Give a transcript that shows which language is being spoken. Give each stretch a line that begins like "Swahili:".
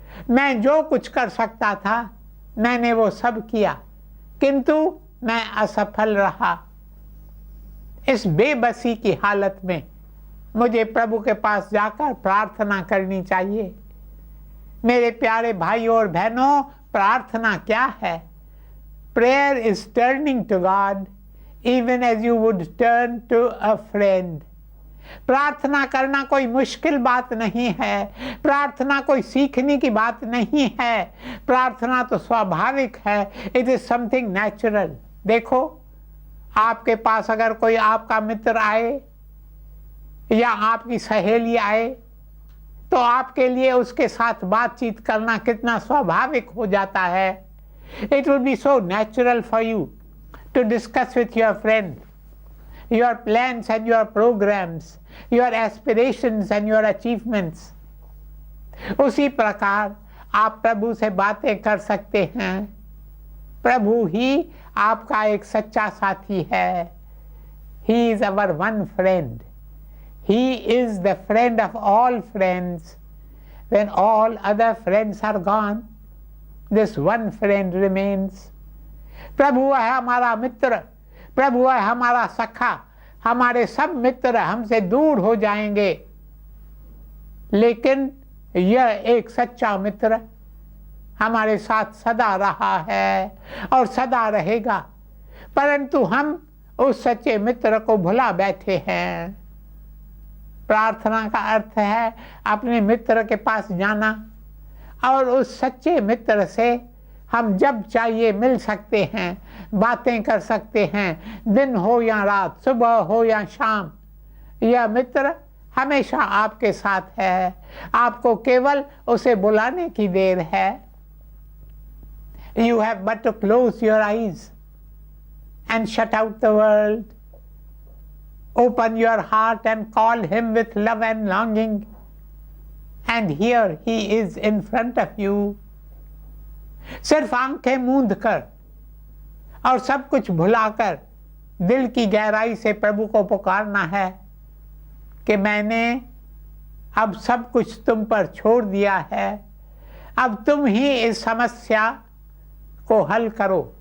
Hindi: मैं जो कुछ कर सकता था मैंने वो सब किया, किंतु मैं असफल रहा। इस बेबसी की हालत में मुझे प्रभु के पास जाकर प्रार्थना करनी चाहिए। मेरे प्यारे भाइयों और बहनों, प्रार्थना क्या है?
English: Prayer is turning to God even as you would turn to a friend.
Hindi: प्रार्थना करना कोई मुश्किल बात नहीं है, प्रार्थना कोई सीखने की बात नहीं है, प्रार्थना तो स्वाभाविक है।
English: It is something natural.
Hindi: देखो, आपके पास अगर कोई आपका मित्र आए या आपकी सहेली आए, तो आपके लिए उसके साथ बातचीत करना कितना स्वाभाविक हो जाता है।
English: It would be so natural for you to discuss with your friend your plans and your programs, your aspirations and your achievements.
Hindi: उसी प्रकार आप प्रभु से बातें कर सकते हैं। प्रभु ही आपका एक सच्चा साथी है।
English: He is our one friend. He is the friend of all friends. When all other friends are gone, this one friend remains.
Hindi: प्रभु है हमारा मित्र, प्रभु है हमारा सखा। हमारे सब मित्र हमसे दूर हो जाएंगे, लेकिन यह एक सच्चा मित्र हमारे साथ सदा रहा है और सदा रहेगा। परंतु हम उस सच्चे मित्र को भुला बैठे हैं। प्रार्थना का अर्थ है अपने मित्र के पास जाना, और उस सच्चे मित्र से हम जब चाहिए मिल सकते हैं, बातें कर सकते हैं, दिन हो या रात, सुबह हो या शाम। यह मित्र हमेशा आपके साथ है, आपको केवल उसे बुलाने की देर है।
English: You have but to close your eyes and shut out the world. Open your heart and call him with love and longing, and here he is in front of you.
Hindi: सिर्फ आंखें मूंद कर और सब कुछ भुलाकर दिल की गहराई से प्रभु को पुकारना है कि मैंने अब सब कुछ तुम पर छोड़ दिया है। अब तुम ही इस समस्या को हल करो,